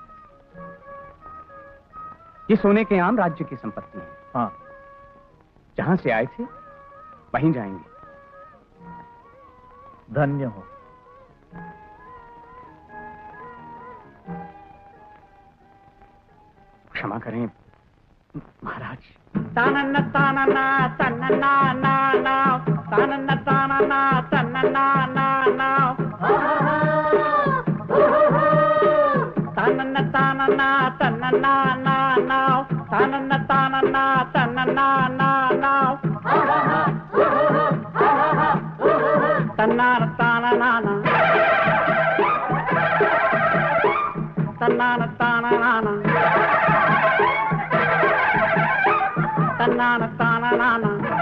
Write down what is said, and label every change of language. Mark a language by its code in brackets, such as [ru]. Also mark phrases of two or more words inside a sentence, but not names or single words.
[hi] ये सोने के आम राज्य की संपत्ति है। हाँ, जहां से आए थे वहीं जाएंगे। धन्य हो। क्षमा करें महाराज। तानन्ना तानन्ना तन्नन्ना ना ना, तानन्ना तानन्ना तन्नन्ना ना ना, तानन्ना तानन्ना तन्नन्ना ना ना, तानन्ना तानन्ना तन्नन्ना ना ना, तन्नाना तानन्ना, तन्नाना तानन्ना తన్నాన తాన